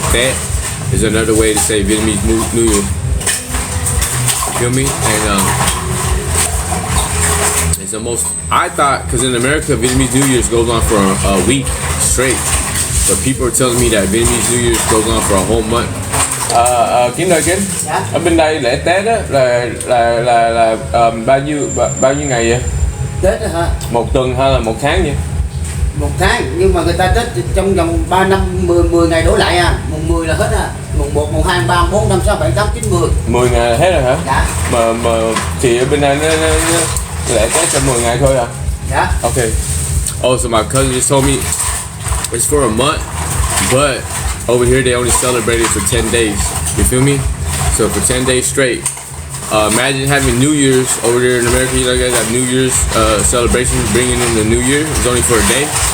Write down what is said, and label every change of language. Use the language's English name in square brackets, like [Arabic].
[English] Tết is another way to say Vietnamese New Year. Feel me? And it's the most, I thought, because in America, Vietnamese New Year's goes on for a week straight. But people are telling me that Vietnamese New Year's goes on for a whole month. [Vietnamese] Kính ơi Kính, ở bên đây lễ Tết á là bao nhiêu ngày vậy? Tết hả? Một tuần hay là một tháng vậy? Một tháng, nhưng mà người ta Tết trong vòng 3 năm 10 ngày đổ lại à. Mùng 10 là hết à. Mùng 1, mùng 2, mùng 3, mùng 4, 5, 6, 7, 8, 9, 10. 10 ngày là hết rồi hả? Dạ. Mà thì ở bên đây nó lễ Tết cho 10 ngày thôi à? Dạ. [English] Okay. Oh, so my cousin just told me it's for a month, but over here they only celebrate it for 10 days. You feel me? So for 10 days straight. Imagine having New Year's over there in America. You know, you guys have New Year's celebrations, bringing in the New Year. It's only for a day.